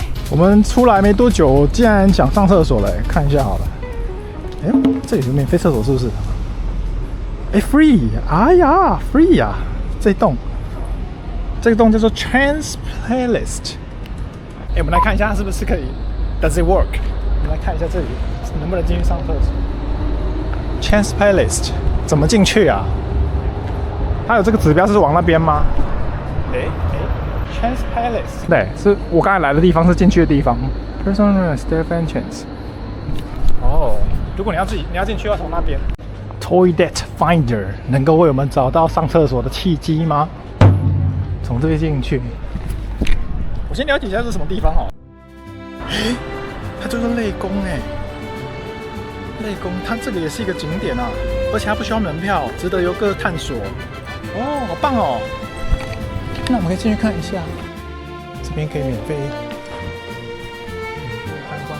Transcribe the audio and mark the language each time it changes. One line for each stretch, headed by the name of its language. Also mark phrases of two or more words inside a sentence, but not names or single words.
Chinese: 我們出來沒多久，竟然想上廁所了，看一下好了。哎，這裡有免費廁所是不是？哎 ，free！ 哎呀 ，free 呀！這棟叫做 Chance Playlist。哎，我們來看一下是不是可以 ？
English: Does it work？
Chinese: 我們來看一下這裡能不能進去上廁所。Chance Playlist 怎麼進去啊？它有這個指標是往那邊嗎？Chance Playlist 對，是我剛才來的地方，是進去的地方。
English: Personal Staff Entrance。
Chinese: 哦。如果你要進去，要從那邊。Toilet Finder 能夠為我們找到上廁所的契機嗎？從這邊進去。我先了解一下這是什麼地方哦。哎，它叫做淚宮哎，淚宮，它這個也是一個景點啊，而且它不需要門票，值得遊客探索。哦，好棒哦！那我們可以進去看一下，這邊可以免費參觀。